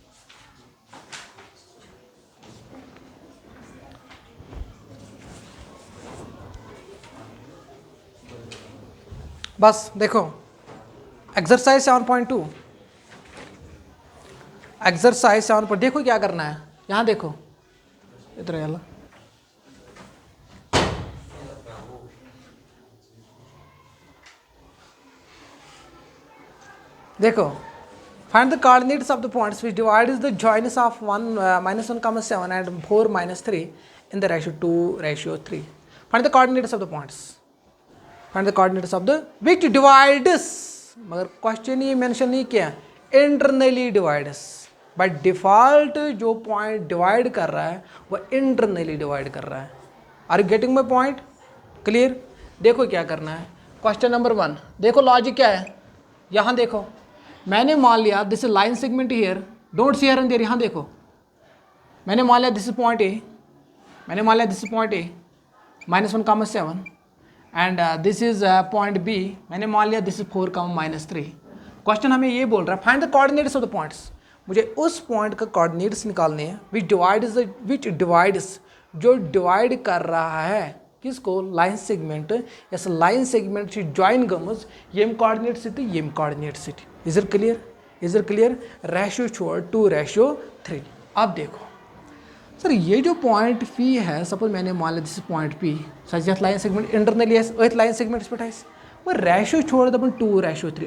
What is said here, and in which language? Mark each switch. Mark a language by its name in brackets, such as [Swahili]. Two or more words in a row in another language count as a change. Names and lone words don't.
[Hindi] बस देखो एक्सरसाइज 7.2, एक्सरसाइज 7 पर देखो क्या करना है। यहाँ देखो इधर है, देखो [English] Find the coordinates of the points which divides the joins of 1 -1, 7 and 4 -3 in the ratio 2:3. Find the coordinates of the points. Find the coordinates of the which divides. [Hindi] मगर क्वेश्चन ये मेंशन नहीं किया [English] internally divides. by default [Hindi] जो [English] point divide [Hindi] कर रहा है वह [English] internally divide [Hindi] कर रहा है. [English] Are you getting my point? Clear? [Hindi] देखो क्या करना है. [English] question number [Hindi] 1 देखो लॉजिक क्या है. यहाँ देखो मैंने मान लिया [English] this is line segment here, don't see here and there. [Hindi] यहाँ देखो मैंने मान लिया [English] this is point A, [Hindi] मैंने मान लिया [English] this is point A -1, 7 and this is point B, [Hindi] मैंने मान लिया [English] this is 4, -3. [Hindi] क्वेश्चन हमें ये बोल रहा है [English] find the coordinates of the points. [Hindi] मुझे उस पॉइंट का कोऑर्डिनेट्स निकालने हैं [English] which divides [Hindi] जो डिवाइड कर रहा है किसको, [English] line segment. यस लाइन सेगमेंट से ज्वाइन गमज येम कोऑर्डिनेट सिटी येम कोऑर्डिनेट सिटी. Is it clear? Is it clear? ratio [Hindi] छोड़ [English] 2:3. [Hindi] अब देखो सर ये जो पॉइंट पी है, सपोज मैंने मान लिया [English] this point P such that line segment internally [Hindi] एथ [English] line segment [Hindi] पे वो रेशियो छोड़ दे 2:3.